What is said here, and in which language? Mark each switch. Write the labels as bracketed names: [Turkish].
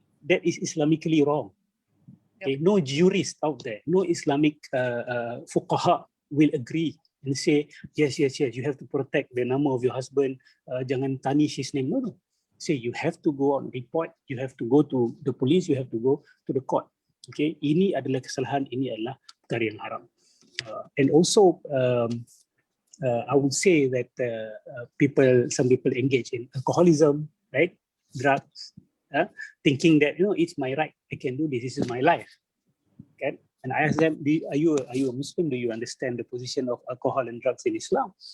[English] That is Islamically wrong. Okay, no jurist out there, no Islamic fuqaha will agree and say, yes, you have to protect the nama of your husband, [Malay] jangan [English] tarnish his name. No. Say you have to go on report, you have to go to the police, you have to go to the court. [Malay] Okay, ini adalah kesalahan, ini adalah perkara yang haram. [English] And also, I would say that some people engage in alcoholism, right? Drugs, thinking that, you know, it's my right, I can do this is my life. Okay? And I ask them, are you a Muslim? Do you understand the position of alcohol and drugs in Islam?